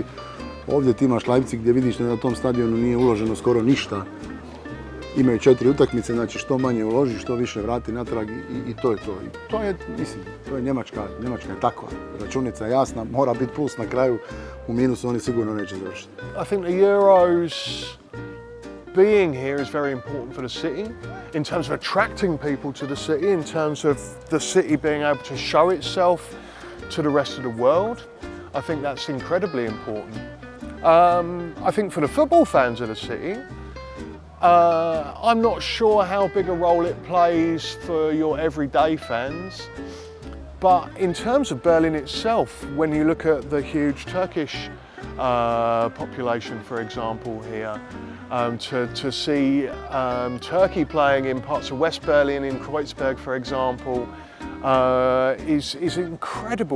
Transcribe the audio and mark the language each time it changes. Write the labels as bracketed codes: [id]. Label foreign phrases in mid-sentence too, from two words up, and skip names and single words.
[bs] Ovdje ti imaš Leipzig gdje vidiš da na tom stadionu nije uloženo skoro ništa. Imaju 4 utakmice, znači što manje uloži, što više vrati natrag i to je to. I to je, mislim, to je Njemačka je takva. Računica je jasna, mora biti plus na kraju, u minusu oni sigurno neće završiti. [en] I think the Euros being here is very important for the city in terms of attracting people to the city, in terms of the city being able to show itself to the rest of the world. I think that's incredibly important. I think for the football fans of the city, I'm not sure how big a role it plays for your everyday fans, but in terms of Berlin itself, when you look at the huge Turkish population, for example, here, to see Turkey playing in parts of West Berlin, in Kreuzberg, for example, is incredible.